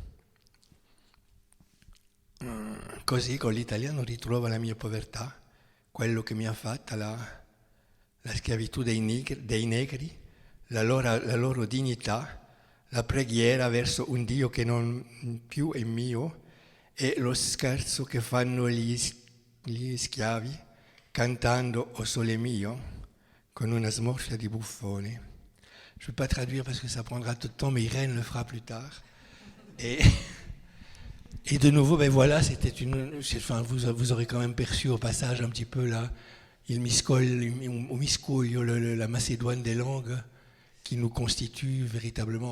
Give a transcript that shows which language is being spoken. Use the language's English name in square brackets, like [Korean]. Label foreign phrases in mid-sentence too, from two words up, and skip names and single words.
[Italian] Così con l'italiano ritrovo la mia povertà, quello che mi ha fatta la schiavitù dei negri, la loro dignità, la preghiera verso un Dio che non più è mio e lo scherzo che fanno gli schiavi cantando O Sole Mio con una smorfia di buffone. [French] Je ne vais pas traduire parce que ça prendra tout le temps, mais Irène le fera plus tard. Et de nouveau, ben voilà, vous aurez quand même perçu au passage un petit peu là, [Italian] il miscuglio, [French] la Macédoine des langues qui nous constitue véritablement.